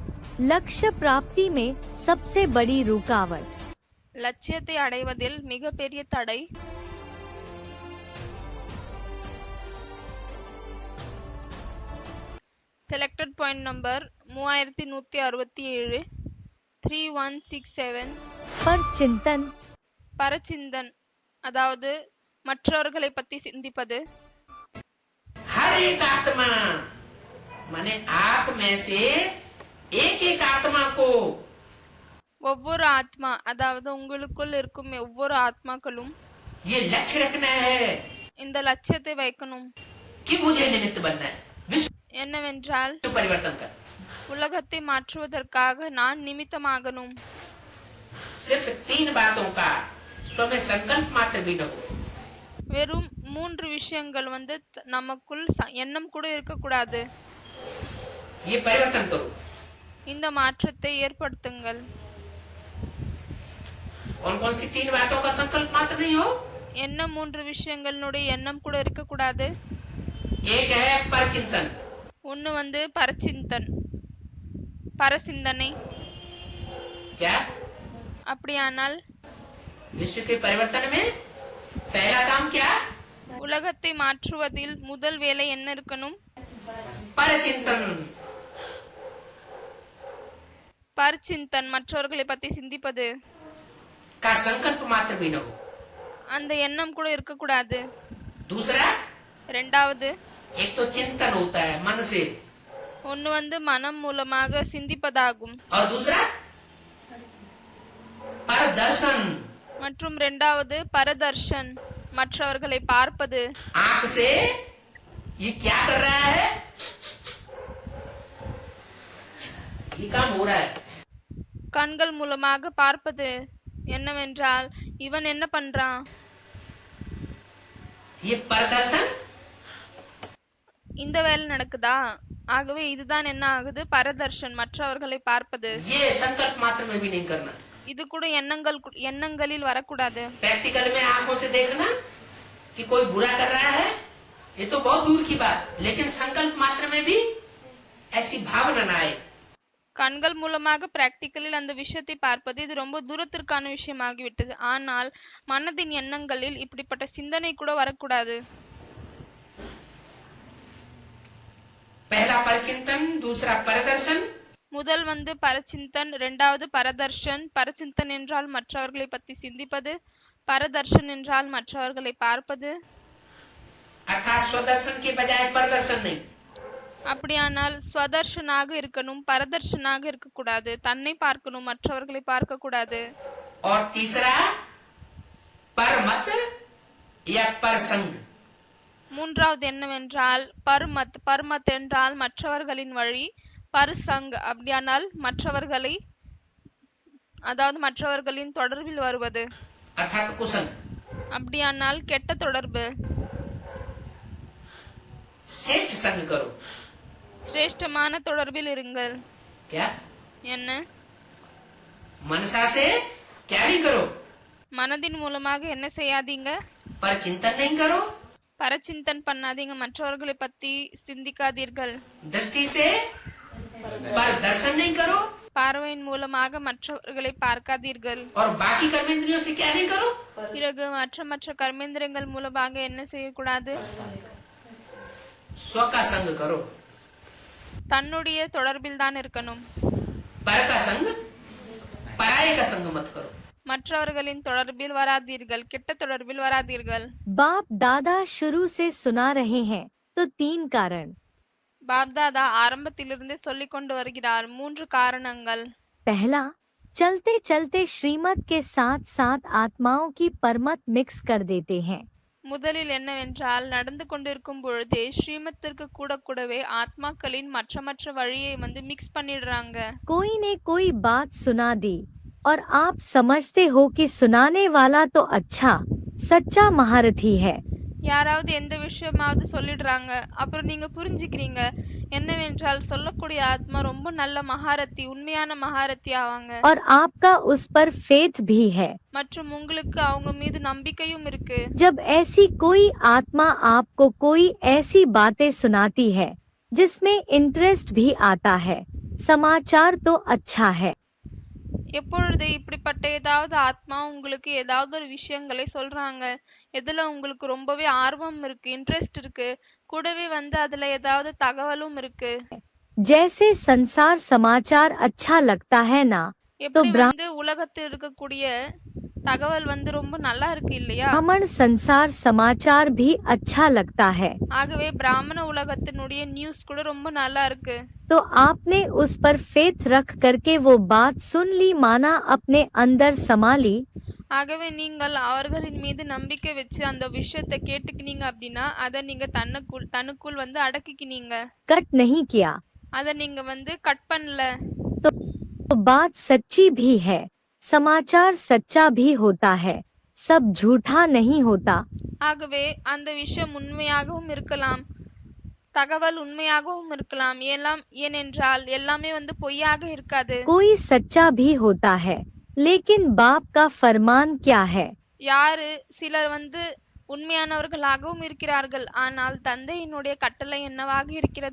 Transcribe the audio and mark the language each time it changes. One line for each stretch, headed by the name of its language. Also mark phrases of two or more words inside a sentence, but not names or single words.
Hindi: लक्ष्य प्राप्ति में सबसे बड़ी रुकावट।
Tamil: லட்சியத்தை அடைவதில் மிகப்பெரிய தடை.
English: selected point number
Tamil: 3167 3167.
Hindi: पर चिंतन,
Tamil: பரச்சிந்தன் அதாவது மற்றவர்களை பத்தி சிந்திப்பது.
Hindi: हर एक आत्मा माने आप में से एक एक आत्मा को
Tamil: ஒவ்வொரு ஆத்மா அதாவது உங்களுக்குள் இருக்கும் ஒவ்வொரு ஆத்மாக்களும்
Hindi: ये लक्ष्य रखना है
Tamil: இந்த லட்சியத்தை வைக்கணும்.
Hindi: कि मुझे निमित्त बनना है विश्व
Tamil: என்னவென்றால்
Hindi: परिवर्तन का।
Tamil: உலகத்தை மாற்றுவதற்காக நான் நிமித்தமாகணும்.
Hindi: सिर्फ 3 बातों का स्व में संकल्प मात्र भी न हो।
Tamil: வெறும் 3 விஷயங்கள் நமக்குள் எண்ணம் கூட இருக்கக்கூடாது.
Hindi: ये परिवर्तन करो।
Tamil: இந்த மாற்றத்தை ஏற்படுத்துங்கள்.
Hindi: कौन कौन सी 3 बातों का संकल्प मात्र नहीं हो?
Tamil: என்ன 3 விஷயங்களுடைய எண்ணம் கூட இருக்கக்கூடாது?
Hindi: एक है परचिंतन।
Tamil: ஒன்னு பரச்சிந்தன் பரசிந்தனை.
Hindi: क्या
Tamil: அப்படியானால்
Hindi: विश्व के परिवर्तन में पहला काम क्या?
Tamil: உலகத்தை மாற்றுவதில் முதல் வேலை என்ன இருக்கணும்?
Hindi: परचिंतन।
Tamil: பரச்சிந்தன் மற்றவர்களை பத்தி சிந்திப்பது
Hindi: का संकल्प मात्र भी न हो।
Tamil: அந்த எண்ணம் கூட இருக்கக்கூடாது.
Hindi: दूसरा
Tamil: ரெண்டாவது
Hindi: एक तो चिंतन होता है मन से
Tamil: ஒன்னு மனம் மூலமாக சிந்திப்பதாகும்.
Hindi: और दूसरा परदर्शन
Tamil: மற்றும் ரெண்டாவது பரதர்ஷன் மற்றவர்களை பார்ப்பது.
Hindi: आंख से ये क्या कर रहा है? ये काम हो रहा है।
Tamil: கண்கள் மூலமாக பார்ப்பது என்னவென்றால் இவன் என்ன பண்றான்?
Hindi: ये परदर्शन
Tamil: இந்த வேலை நடக்குதா? ஆகவே இதுதான் என்ன ஆகுது? பரதர்ஷன் மற்றவர்களை பார்ப்பது.
Hindi: ये संकल्प मात्र में भी नहीं करना।
Tamil: இது கூட எண்ணங்களில் வரக்கூடாது.
Hindi: प्रैक्टिकल में आंखों से देखना कि कोई बुरा कर रहा है ये तो बहुत दूर की बात, लेकिन संकल्प मात्र में भी ऐसी भावना न आए।
Tamil: கண்கள் மூலமாக பிராக்டிக்கலில் அந்த விஷயத்தை பார்ப்பது இது ரொம்ப தூரத்திற்கான விஷயமாகிவிட்டது. ஆனால் மனதின் எண்ணங்களில் இப்படிப்பட்ட சிந்தனை கூட வரக்கூடாது.
Hindi: पहला परचिंतन, दूसरा परदर्शन।
Tamil: முதல் பரச்சிந்தன், இரண்டாவது பரதர்ஷன். பரச்சிந்தன் என்றால் மற்றவர்களை பற்றி சிந்திப்பது, பரதர்ஷன் என்றால் மற்றவர்களை பார்ப்பது.
Hindi: अर्थात स्वदर्शन के बजाय परदर्शन नहीं।
Tamil: அப்படியானால் ஸ்வதர்ஷனாக இருக்கணும், பரதர்ஷனாக இருக்கக்கூடாது. தன்னை பார்க்கணும், மற்றவர்களை பார்க்க கூடாது.
Hindi: और तीसरा परमत या परसंग।
Tamil: மூன்றாவது என்னவென்றால் பர்மத். பர்மத் என்றால் மற்றவர்களின் வழி, பர்சங் அப்படியானால் மற்றவர்களை அதாவது மற்றவர்களின் தொடர்பில் வருவது.
Hindi: अर्थात कुसंग।
Tamil: அப்படியானால் கெட்ட தொடர்பு.
Hindi: श्रेष्ठ संग करो।
Tamil: சிரேஷ்டமான தொடர்பில் இருங்கள்.
Hindi: क्या?
Tamil: என்ன?
Hindi: मनसा से क्या नहीं करो?
Tamil: மனதின் மூலமாக என்ன செய்யாதீங்க?
Hindi: पर चिंतन नहीं करो।
Tamil: பரச்சிந்தன் பண்ணாதீங்க, மற்றவர்களை பத்தி சிந்திக்காதீர்கள்.
Hindi: दृष्टि से पर दर्शन नहीं करो।
Tamil: பார்வையின் மூலமாக மற்றவர்களை பார்க்காதீர்கள்.
Hindi: और बाकी कर्मेंद्रियों से क्या नहीं करो?
Tamil: பிறகு மற்ற கர்மேந்திரங்கள் மூலமாக என்ன செய்யக்கூடாது?
Hindi: स्व का संग करो।
Tamil: தன்னுடைய தொடர்பில் தான் இருக்கணும்.
Hindi: पर का संग, पराये का संग मत करो।
Tamil: மற்றவர்களின் தொடர்பில் வராதீர்கள், கெட்ட தொடர்பில் வராதீர்கள்.
Hindi: बाप दादा शुरू से सुना रहे हैं तो 3 कारण।
Tamil: பாப்தாதா ஆரம்பத்திலிருந்தே சொல்லிக் கொண்டு வருகிறார் 3 காரணங்கள்.
Hindi: पहला, चलते चलते श्रीमत के साथ साथ आत्माओं की परमत मिक्स कर देते हैं।
Tamil: முதலில் என்னவென்றால் நடந்து கொண்டிருக்கும் பொழுதே ஸ்ரீமத்திற்கு கூடவே ஆத்மாக்களின் மற்ற வழியை மிக்ஸ் பண்ணிடுறாங்க.
Hindi: कोई ने कोई बात सुना दी और आप समझते हो कि सुनाने वाला तो अच्छा सच्चा महारथी है।
Tamil: யாராவது எந்த விஷயமாவது சொல்லிடுறாங்க, அப்புறம் நீங்க புரிஞ்சுக்கிறீங்க என்னவென்றால் சொல்லக்கூடிய ஆத்மா ரொம்ப நல்ல மகாரத்தி, உண்மையான மகாரத்தி ஆவாங்க.
Hindi: और आपका उस पर फेथ भी है।
Tamil: மற்றும் உங்களுக்கு அவங்க மீது நம்பிக்கையும் இருக்கு.
Hindi: जब ऐसी कोई आत्मा आपको कोई ऐसी बातें सुनाती है जिसमें इंटरेस्ट भी आता है, समाचार तो अच्छा है,
Tamil: எப்பொழுது இப்படிப்பட்ட ஏதாவது ஆத்மா உங்களுக்கு ஏதாவது ஒரு விஷயங்களை சொல்றாங்க, எதுல உங்களுக்கு ரொம்பவே ஆர்வம் இருக்கு, இன்ட்ரெஸ்ட் இருக்கு, கூடவே வந்து அதுல ஏதாவது தகவலும் இருக்கு,
Hindi: जैसे संसार समाचार अच्छा लगता है ना, तो
Tamil: எப்படி வந்து உலகத்தில் இருக்கக்கூடிய தகவல் வந்து ரொம்ப நல்லா இருக்கு இல்லையா?
Hindi: ब्राह्मण संसार समाचार भी अच्छा लगता है।
Tamil: ஆகவே பிராமண உலகத்தினுடைய நியூஸ் கூட ரொம்ப நல்லா இருக்கு.
Hindi: तो आपने उस पर फेथ रख करके वो बात सुन ली, माना अपने अंदर समा ली।
Tamil: ஆகவே நீங்கள் அவர்களின் மீது நம்பிக்கை வச்சு அந்த விஷயத்தை கேட்டுக்கினீங்க அப்படின்னா அதை நீங்க தனக்குள் வந்து அடக்கிக்கினீங்க,
Hindi: कट नहीं किया
Tamil: அதை நீங்க வந்து கட் பண்ணல.
Hindi: तो बात सच्ची भी है, समाचार सच्चा भी होता है, सब झूठा नहीं होता।
Tamil: ஆகவே அந்த விஷயம் உண்மையாகவும் இருக்கலாம், தகவல் உண்மையாகவும் இருக்கலாம், ஏனென்றால் எல்லாமே வந்து பொய்யாக இருக்காது.
Hindi: कोई सच्चा भी होता है, लेकिन बाप का फरमान क्या है?
Tamil: சிலர் வந்து உண்மையானவர்களாகவும் இருக்கிறார்கள், ஆனால் தந்தையினுடைய கட்டளை என்னவாக இருக்கிறது?